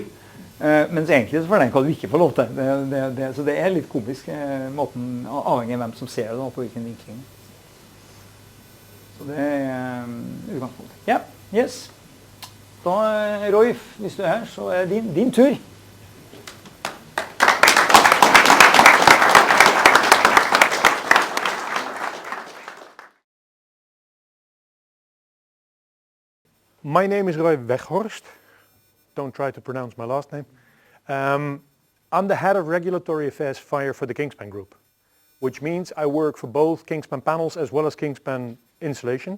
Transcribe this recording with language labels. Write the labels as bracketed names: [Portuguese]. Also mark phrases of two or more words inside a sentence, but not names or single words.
[Norwegian] Mens egentlig så får den hva du ikke får lov til. Så det er litt komisk måten, avhengig av hvem som ser det da, på hvilken vinkling. Så det er utgangspunktet. Ja, yes. Da, Roy, hvis du er her, så er det din tur. [English] My name is Roy Weghorst. Don't try to pronounce my last name. I'm the head of regulatory affairs fire for the Kingspan Group, which means I work for both Kingspan panels as well as Kingspan insulation.